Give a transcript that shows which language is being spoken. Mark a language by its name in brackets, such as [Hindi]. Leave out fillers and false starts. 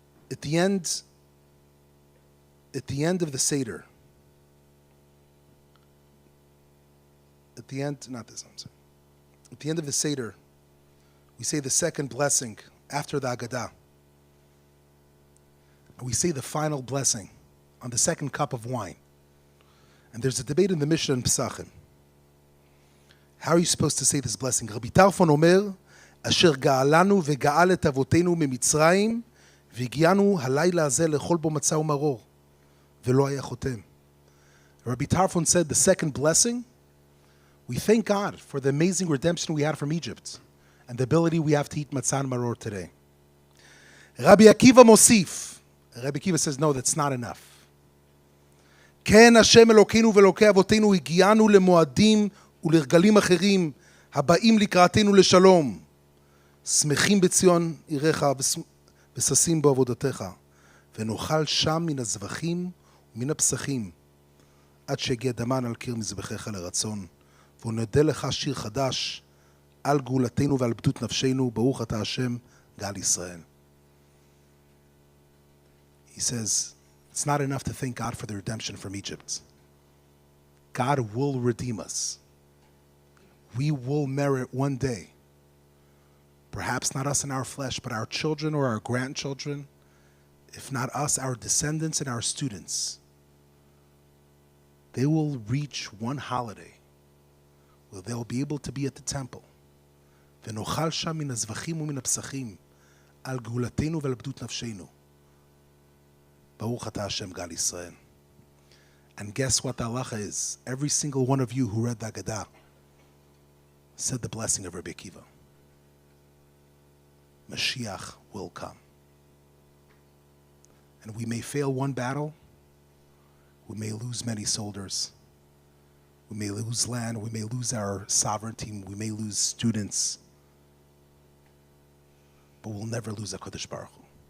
[English] At the end of the Seder, at the end of the Seder, we say the second blessing after the Agadah. And we say the final blessing on the second cup of wine. And there's a debate in the Mishnah and Pesachim. How are you supposed to say this blessing? [Hebrew] Rabbi Tarfon Omer, Asher ga'alanu ve'ga'al et avotenu mimitzrayim, והגיענו הלילה הזה לאכול בו מצה ומרור, ולא היה חותם. [English] Rabbi Tarfon said the second blessing, we thank God for the amazing redemption we had from Egypt and the ability we have to eat matzah and maror today. Rabbi Akiva mosif. Rabbi Akiva says, no, that's not enough. [Hebrew] כן השם אלוקינו ואלוקי אבותינו הגיענו למועדים ולרגלים אחרים הבאים לקראתנו לשלום. שמחים בציון עירך וששים בו עבודתך, ונאכל שם מן הזבחים ומן הפסחים, עד שהגיע דמן על קיר מזבחיך לרצון, ונודה לך שיר חדש על גאולתנו ועל בדות נפשנו, ברוך אתה השם גאל ישראל. [English] He says, it's not enough to thank God for the redemption from Egypt. God will redeem us. We will merit one day, perhaps not us in our flesh, but our children or our grandchildren, if not us, our descendants and our students, they will reach one holiday where they'll be able to be at the temple. [Hebrew] ונאכל שם מן הזבחים ומן הפסחים על גאולתנו ועל בדות נפשנו. ברוך אתה השם גאל ישראל. [English] And guess what the halacha is? Every single one of you who read the Agadah said the blessing of Rabbi Akiva. Mashiach will come. And we may fail one battle, we may lose many soldiers, we may lose land, we may lose our sovereignty, we may lose students, but we'll never lose HaKadosh Baruch Hu.